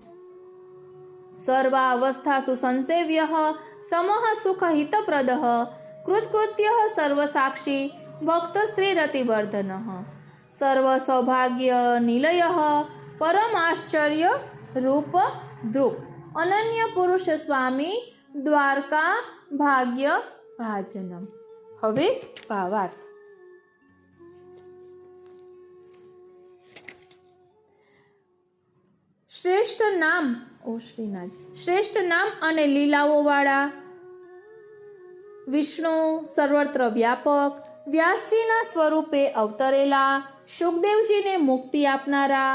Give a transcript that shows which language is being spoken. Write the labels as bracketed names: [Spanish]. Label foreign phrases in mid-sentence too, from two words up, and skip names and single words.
[Sanskrit] सर्वावस्थासु संसेव्यः समः सुखहितप्रदः कृत्कृत्यः सर्वसाक्षी भक्तस्त्रीरतिवर्धनः सर्वसौभाग्यनिलयः परमाश्चर्यरूपदृक् अनन्यपुरुषस्वामी द्वारका भाग्य भाजनम. [Gujarati] હવે ભાવાર્થ. શ્રેષ્ઠ નામ અને લીલાઓ વાળા વિષ્ણુ સર્વત્ર વ્યાપક વ્યાસજીના સ્વરૂપે અવતરેલા સુખદેવજીને મુક્તિ આપનારા